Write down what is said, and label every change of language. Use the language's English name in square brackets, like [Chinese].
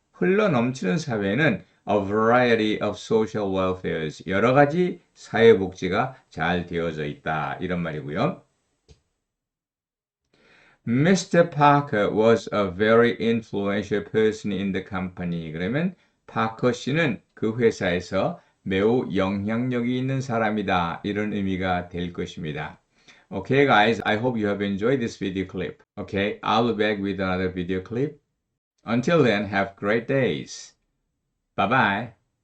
[Korean] 흘러넘치는 사회는 [English] a variety of social welfares. [Korean] 여러 가지 사회복지가 잘 되어져 있다. 이런 말이고요. [English] Mr. Parker was a very influential person in the company. [Korean] 그러면 파커 씨는 그 회사에서 매우 영향력이 있는 사람이다. 이런 의미가 될 것입니다. [English] Okay, guys, I hope you have enjoyed this video clip. Okay, I'll be back with another video clip. Until then, have great days. Bye-bye.